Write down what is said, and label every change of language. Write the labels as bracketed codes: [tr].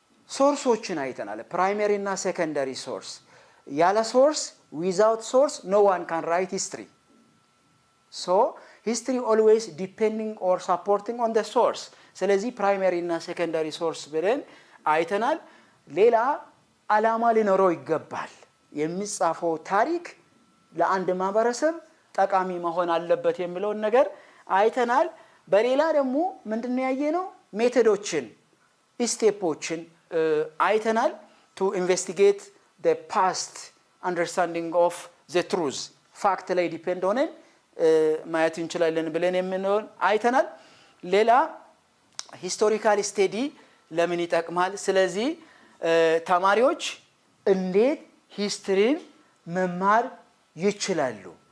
[am] ሶርሶችን አይተናል፣ ፕራይመሪ እና ሴኮንዳሪ ሶርስ። ያለ ሶርስ [en] ዊዛውት ሶርስ ኖ ዋን ካን ራይት ሂስትሪ። ሶ ሂስትሪ ኦልዌይስ ዲፔንዲንግ ኦር ሳፖርቲንግ ኦን ዘ ሶርስ። [am] ስለዚህ ፕራይመሪ እና ሴኮንዳሪ ሶርስ ብለን አይተናል። ሌላ ዓላማ ሊኖረው ይገባል። የሚጻፈው ታሪክ ለአንድ ማህበረሰብ ጠቃሚ መሆን አለበት የሚለውን ነገር አይተናል። በሌላ ደግሞ ምንድነው ያየነው? ሜቶዶችን ስቴፖችን አይተናል። [en] ቱ ኢንቨስቲጌት the past understanding of the truth [am] ፋክት ላይ ዲፔንድ ሆነን ማየት እንችላለን ብለን የምንሆን አይተናል። ሌላ ሂስቶሪካል ስቴዲ ለምን ይጠቅማል? ስለዚህ ተማሪዎች እንዴት ሂስትሪን መማር ይችላሉ?